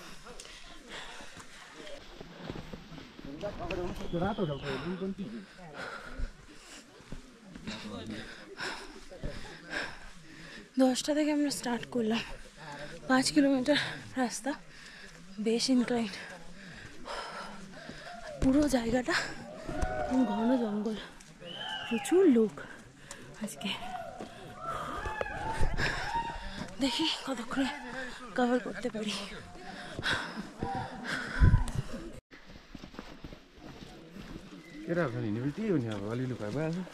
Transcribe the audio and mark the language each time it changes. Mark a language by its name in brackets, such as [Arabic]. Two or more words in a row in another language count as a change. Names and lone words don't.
[Bangla] দশটা থেকে আমরা স্টার্ট করলাম, 5 কিলোমিটার রাস্তা, বেশ ইনক্লাইন। পুরো জায়গাটা ঘন জঙ্গল, প্রচুর লোক আজকে। দেখি কতক্ষণে কভার করতে পারি। [Nepali] केटाहरू छ नि हिँड्ने त्यही हो नि, अब अलिअलि भए भइहाल्छ।